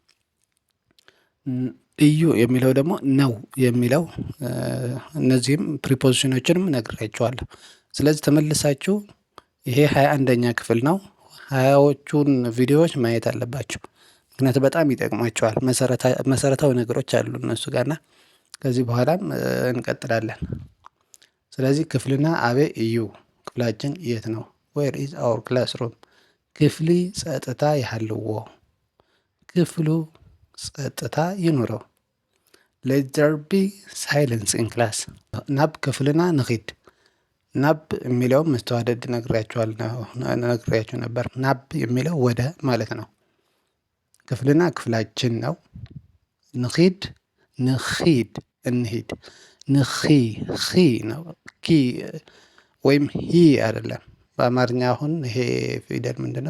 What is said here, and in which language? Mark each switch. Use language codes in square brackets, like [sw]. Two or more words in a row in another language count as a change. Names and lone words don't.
[am] እዩ የሚለው ደግሞ ነው የሚለው። እነዚህም ፕሪፖዚሽኖችንም ነግሬያችኋለሁ። ስለዚህ ተመልሳችሁ ይሄ 21ኛ ክፍል ነው። 20ዎቹን ቪዲዮዎች ማየት አለባችሁ። ምክንያቱም በጣም ይጠቅሟቸዋል። መሰረታዊ ነገሮች አሉ እነሱ ጋርና ከዚህ በኋላም እንቀጥላለን። ስለዚህ [ti] ክፍልና አበይ እዩ? [am] ክፍላችን የት ነው? [en] where is our classroom? [ti] ክፍሊ ጸጥታ ይሃልዎ። [am] ክፍሉ ጸጥታ ይኑረው። [en] let there be silence in class። [ti] ናብ ክፍልና ንኺድ። [am] ናብ የሚለው መስተዋደድ ነግሬያችሁ ነበር። ናብ የሚለው ወደ ማለት ነው። ክፍልና ክፍላችን ነው። [ti] ንኺድ ንኺድ [am] እንሂድ። ንኺ ኺ ነው ኪ ወይም ሂ አይደለም። በአማርኛ አሁን ይሄ ፊደል ምንድነው?